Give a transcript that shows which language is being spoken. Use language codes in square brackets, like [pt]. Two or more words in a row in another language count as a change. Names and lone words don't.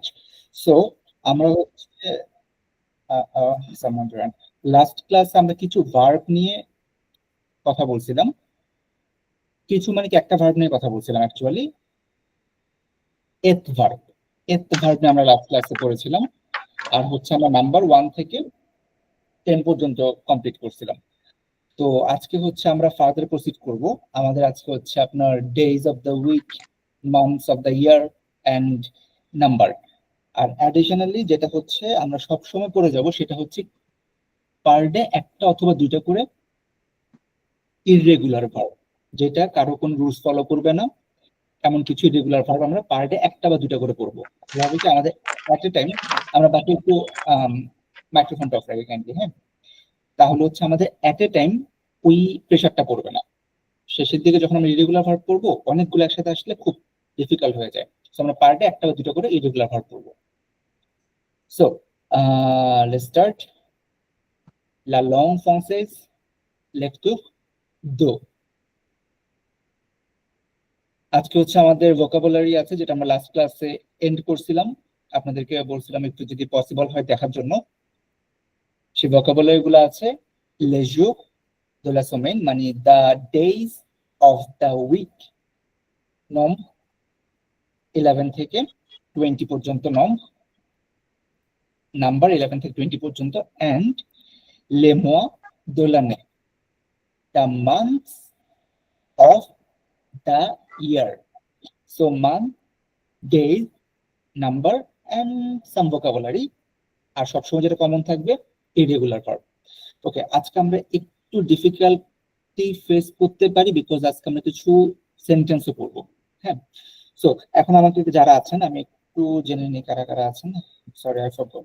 [bn] সো আমরা হচ্ছে [en] last class [bn] আমরা কিছু ভার্ব নিয়ে কথা বলছিলাম, কিছু মানে কি একটা ভার্ব নিয়ে কথা বলছিলাম অ্যাকচুয়ালি, এথ ভার্ব। এথ ভার্ব নিয়ে আমরা [en] last class [bn] পড়েছিলাম, আর হচ্ছে আমরা নাম্বার 1 থেকে 10 পর্যন্ত কমপ্লিট করছিলাম। তো আজকে হচ্ছে আমরা [en] further proceed [bn] করব। আমাদের আজকে হচ্ছে আপনার [en] days of the week, months of the year and number. [bn] আর অ্যাডিশনালি যেটা হচ্ছে আমরা সব সময় পড়ে যাব সেটা হচ্ছে [en] per day [bn] একটা অথবা দুইটা করে [en] irregular verb, [bn] যেটা কারো কোনো [en] rules follow [bn] করবে না, এমন কিছু [en] irregular verb [bn] আমরা [en] per day [bn] একটা বা দুইটা করে পড়বো। ভাবে কি আমাদের [en] at a time, [bn] আমরা বাকি একটু মাইক্রোফোনটা অফ রাখি কাইন্ডলি, হ্যাঁ, তাহলে হচ্ছে আমাদের [en] at a time [bn] ওই প্রেশারটা পড়বে না। শেষের দিকে যখন আমরা [en] irregular verb [bn] পড়বো অনেকগুলো একসাথে আসলে খুব ডিফিকাল্ট হয়ে যায়। সো আমরা [en] per day [bn] একটা বা দুটো করে [en] irregular verb [bn] পড়বো। [en] So let's start. [fr] La langue française, lecture 2। [bn] আজকে হচ্ছে আমাদের ভোকাবুলারি আছে, যেটা আমরা [en] last class [bn] এন্ড করছিলাম, আপনাদেরকে বলছিলাম একটু যদি পসিবল হয় দেখার জন্য। সেই ভোকাবুলারি গুলো আছে [fr] les jours de la semaine, [en] মানে the days of the week, [bn] নম্বর 11 থেকে 20 পর্যন্ত, নাম্বার 11 থেকে 20 পর্যন্ত, [fr] and les mois de l'année, [en] the months of the year. So month, days, number and some vocabulary. [bn] আর সবসময় যেটা কমন থাকবে [en] irregular verb. [bn] ওকে, আজকে আমরা একটু [en] difficulty face [bn] করতে পারি বিকজ আজকে আমরা কিছু সেন্টেন্সও পড়বো। হ্যাঁ, সো এখন আমাকে যারা আছেন আমি একটু জেনে নিই কারা কারা আছেন। [en] Sorry I forgot.